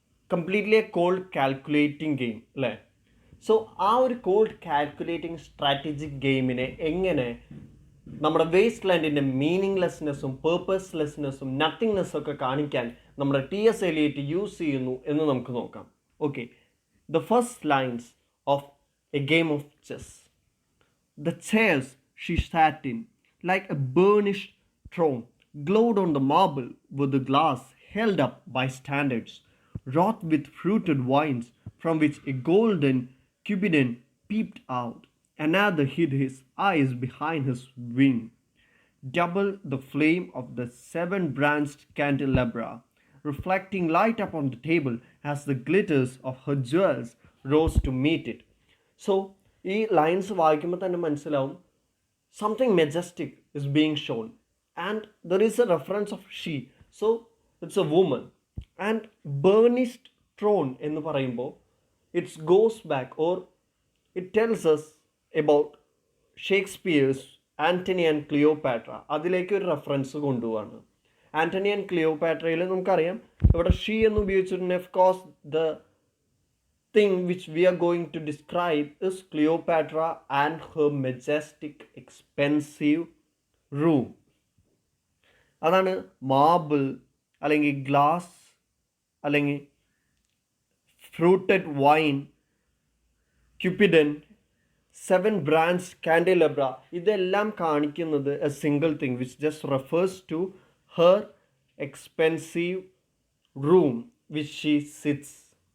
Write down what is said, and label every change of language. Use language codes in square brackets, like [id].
[ml] Completely a cold calculating game അല്ലേ? So ആ ഒരു കോൾഡ് കാൽക്കുലേറ്റിംഗ് സ്ട്രാറ്റജിക് ഗെയിമിനെ എങ്ങനെ നമ്മുടെ വേസ്റ്റ് ലാൻഡിൻ്റെ മീനിങ്ലെസ്നെസ്സും പേർപ്പസ്ലെസ്നെസ്സും നത്തിങ്നെസ്സും ഒക്കെ കാണിക്കാൻ നമ്മുടെ ടി എസ് എലിയറ്റ് യൂസ് ചെയ്യുന്നു എന്ന് നമുക്ക് നോക്കാം. [en] Okay, the first lines of a game of chess. The chairs she sat in, like a burnished throne, glowed on the marble with the glass held up by standards, wrought with fruited wines, from which a golden Cupidon peeped out. Another hid his eyes behind his wing. Double the flame of the seven-branched candelabra, reflecting light upon the table as the glitters of her jewels rose to meet it. So, [ml] ഈ lines വായിക്കുമ്പോൾ തന്നെ മനസ്സിലാവും [en] Something majestic is being shown and there is a reference of she. So it's a woman. And burnished throne [ml] എന്ന് പറയുമ്പോൾ [en] It's goes back or it tells us about Shakespeare's Antony and Cleopatra. [ml] അതിലേക്ക് ഒരു reference കൊണ്ടുപോവാണ്. Antony and ക്ലിയോപാട്രയിൽ നമുക്കറിയാം ഇവിടെ she എന്ന് ഉപയോഗിച്ചിട്ടുണ്ട്. [en] Of course the thing which we are going to describe is Cleopatra and her majestic expensive room. [ml] അതാണ് marble അല്ലെങ്കിൽ glass അല്ലെങ്കിൽ ഫ്രൂട്ടഡ് wine, ക്യൂപ്പിഡൻ, seven brands കാൻഡിലബ്ര. ഇതെല്ലാം കാണിക്കുന്നത് [en] A single thing which just refers to her expensive room which she sits.